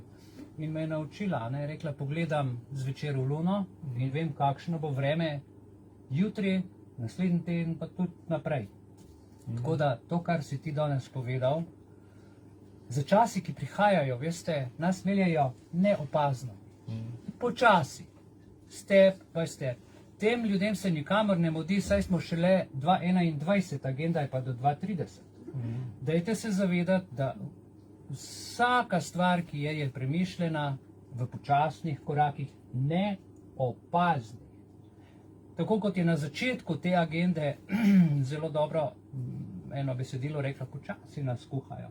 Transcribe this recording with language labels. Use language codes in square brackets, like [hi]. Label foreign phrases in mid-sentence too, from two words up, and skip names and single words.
[sl] In me je naučila, je rekla, pogledam zvečer v luno in vem, kakšno bo vreme jutri, naslednji teden pa tudi naprej. Tako da to, kar si ti danes povedal, za časi, ki prihajajo, veste, nas meljajo neopazno, počasi, [en] step by step. [sl] Tem ljudem se nikamor ne mudi, saj smo šele 2021, agenda je pa do 2030. Dajte se zavedati, da vsaka stvar, ki je premišljena v počasnih korakih, neopaznih. Tako kot je na začetku te agende zelo dobro eno besedilo rekla, počasi nas kuhajo.